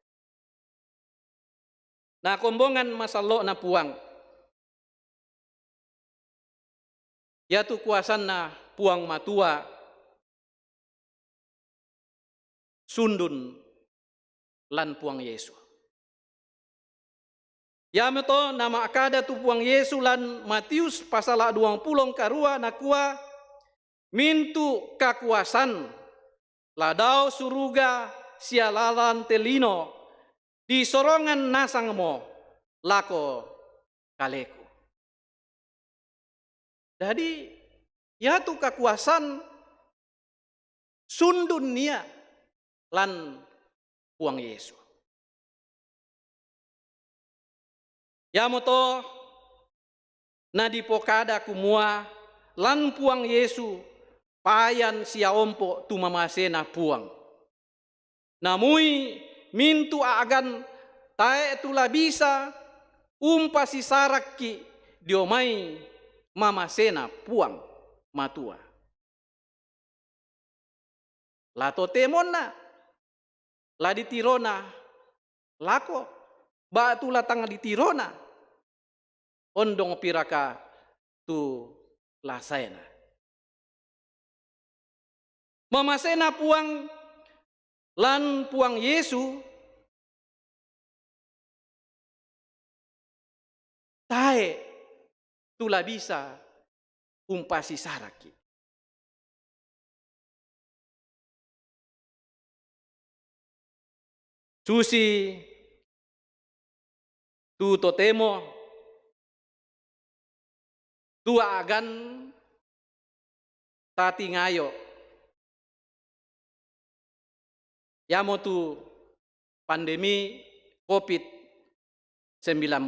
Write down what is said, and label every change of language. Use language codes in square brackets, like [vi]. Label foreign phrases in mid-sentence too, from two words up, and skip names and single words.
[sda] na kombongan masalo na puang yatu kuasan na puang matua sundun lan puang Yesu ya meto nama akada tu puang Yesu lan Matius pasal 20 karua nakua mintu kakuasan ladau suruga sialalan telino di sorongan nasangmo lako kaleku jadi ya tu kekuasaan sundun nia lan puang Yesu ya moto na dipokada kumua lan puang Yesu payan sia ompo tu mamasena puang namui mintu agan tae tula bisa umpasi sarakki diomai mamasena puang matua lato temonna la ditirona lako batu latang ditirona ondong piraka tu lasaena mamasena puang lan puang Yesu tae tula bisa umpasi saraki. Susi tu totemo tu agan tati ngayo yamo tu pandemi COVID-19.